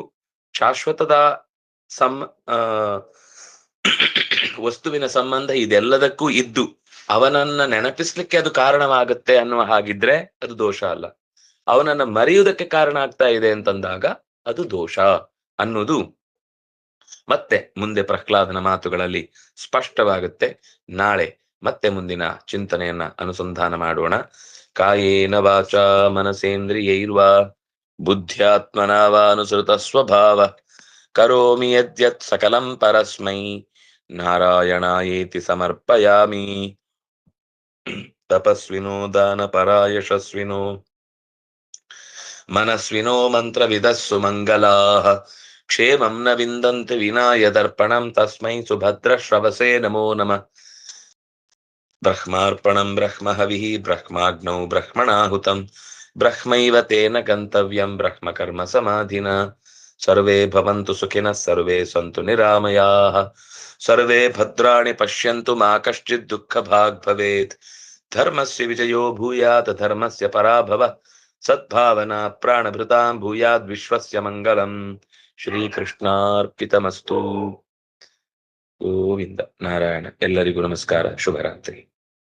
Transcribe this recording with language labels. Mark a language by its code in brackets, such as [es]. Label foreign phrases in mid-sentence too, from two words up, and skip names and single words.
[kn] ಶಾಶ್ವತದ ಸಂ ಆ ವಸ್ತುವಿನ ಸಂಬಂಧ ಇದೆಲ್ಲದಕ್ಕೂ ಇದ್ದು ಅವನನ್ನ ನೆನಪಿಸ್ಲಿಕ್ಕೆ ಅದು ಕಾರಣವಾಗುತ್ತೆ ಅನ್ನುವ ಹಾಗಿದ್ರೆ ಅದು ದೋಷ ಅಲ್ಲ. ಅವನನ್ನ ಮರೆಯುವುದಕ್ಕೆ ಕಾರಣ ಆಗ್ತಾ ಇದೆ ಅಂತಂದಾಗ ಅದು ದೋಷ ಅನ್ನೋದು ಮತ್ತೆ ಮುಂದೆ ಪ್ರಹ್ಲಾದನ ಮಾತುಗಳಲ್ಲಿ ಸ್ಪಷ್ಟವಾಗುತ್ತೆ. ನಾಳೆ ಮತ್ತೆ ಮುಂದಿನ ಚಿಂತನೆಯನ್ನ ಅನುಸಂಧಾನ ಮಾಡೋಣ. [sa] ಕಾಯೇನ ವಾಚಾ ಮನಸೇಂದ್ರಿಯೈರ್ವಾ ಬುದ್ಧ್ಯಾತ್ಮನಾ ವಾ ಅನುಸೃತ ಸ್ವಭಾವ ಕರೋಮಿ ಯದ್ಯತ್ ಸಕಲಂ ಪರಸ್ಮೈ ನಾರಾಯಣಾಯೇತಿ ಸಮರ್ಪಯಾಮಿ. ತಪಸ್ವಿನೋ ದಾನ ಪರಾಯಶಸ್ವಿನೋ ಮನಸ್ವಿನೋ ಮಂತ್ರವಿದಸ್ಸು ಮಂಗಲಾಃ ಕ್ಷೇಮಂ ನ ವಿಂದಂತಿ ವಿನಾಯ ದರ್ಪಣಂ ತಸ್ಮೈ ಸುಭದ್ರ ಶ್ರವಸೇ ನಮೋ ನಮಃ. ಬ್ರಹ್ಮಾರ್ಪಣಂ ಬ್ರಹ್ಮಹವಿಃ ಬ್ರಹ್ಮಾಗ್ನೌ ಬ್ರಹ್ಮಣಾಹುತಂ ಬ್ರಹ್ಮೈವ ತೇನ ಗಂತವ್ಯಂ ಬ್ರಹ್ಮಕರ್ಮ ಸಮಾಧಿನಾ. ಸರ್ವೇ ಭವಂತು ಸುಖಿನಃ ಸರ್ವೇ ಸಂತು ನಿರಾಮಯಾಃ ಸರ್ವೇ ಭದ್ರಾಣಿ ಪಶ್ಯಂತು ಮಾ ಕಶ್ಚಿತ್ ದುಃಖಭಾಗ್ ಭವೇತ್. ಧರ್ಮಸ್ಯ ವಿಜಯೋ ಭೂಯಾತ್ ಧರ್ಮಸ್ಯ ಪರಾಭವಃ ಸದ್ಭಾವನಾ ಪ್ರಾಣಭೃತಾಂ ಭೂಯಾದ್ ವಿಶ್ವಸ್ಯ ಮಂಗಲಂ. ಶ್ರೀಕೃಷ್ಣಾರ್ಪಿತಮಸ್ತು. [kn] ಗೋವಿಂದ ನಾರಾಯಣ. ಎಲ್ಲರಿಗೂ ನಮಸ್ಕಾರ. ಶುಭರಾತ್ರಿ.